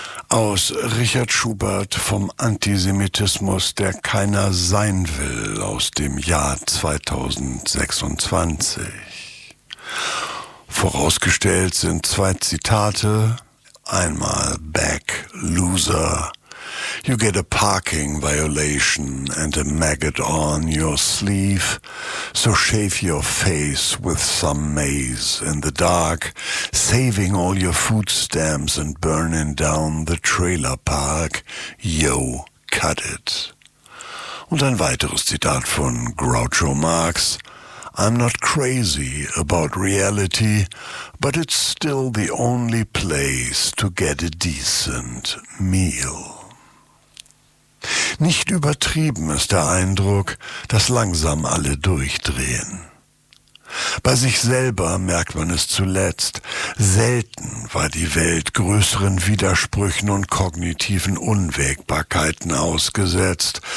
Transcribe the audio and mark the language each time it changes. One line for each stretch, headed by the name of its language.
German: Aus Richard Schubert vom Antisemitismus, der keiner sein will, aus dem Jahr 2026. Vorausgestellt sind zwei Zitate. Einmal Back, Loser.
English: You get a parking violation and a maggot on your sleeve. So shave your face with some maize in the dark, saving all your food stamps and burning down the trailer park. Yo, cut it.
German: Und ein weiteres Zitat von Groucho Marx.
English: I'm not crazy about reality, but it's still the only place to get a decent meal.
German: Nicht übertrieben ist der Eindruck, dass langsam alle durchdrehen. Bei sich selber merkt man es zuletzt. Selten war die Welt größeren Widersprüchen und kognitiven Unwägbarkeiten ausgesetzt.